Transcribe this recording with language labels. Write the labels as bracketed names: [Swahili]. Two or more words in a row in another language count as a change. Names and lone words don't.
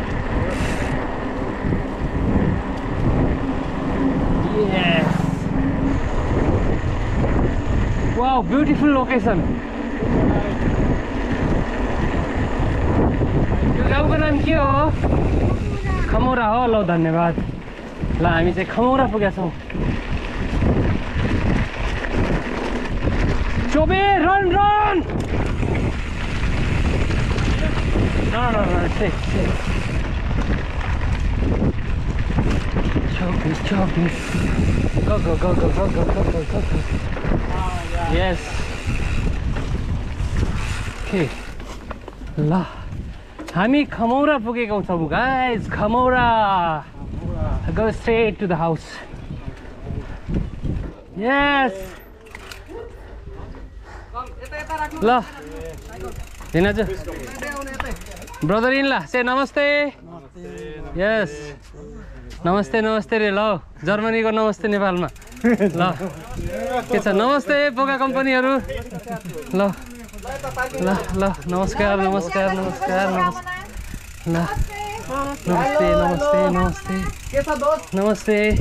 [English] yes wow beautiful location [Nepali] गाउँको नाम के हो खमौरा हो ल धन्यवाद ल हामी चाहिँ खमौरा पुगेका छौँ [English] चोबे रन रन चोबे go go go go go go go go go yes okay [Nepali] ल हामी खमौरा पुगेका छौँ गाइज खमौरा [English] go straight to the house [Nepali] yes ल दिनाजु [English] brother in law [Nepali] से नमस्ते यस नमस्ते नमस्ते रे ल जर्मनीको नमस्ते नेपालमा ल के छ नमस्ते बोका कम्पनीहरू ल ल ल नमस्कार नमस्कार नमस्कार ल नमस्ते नमस्ते नमस्ते नमस्ते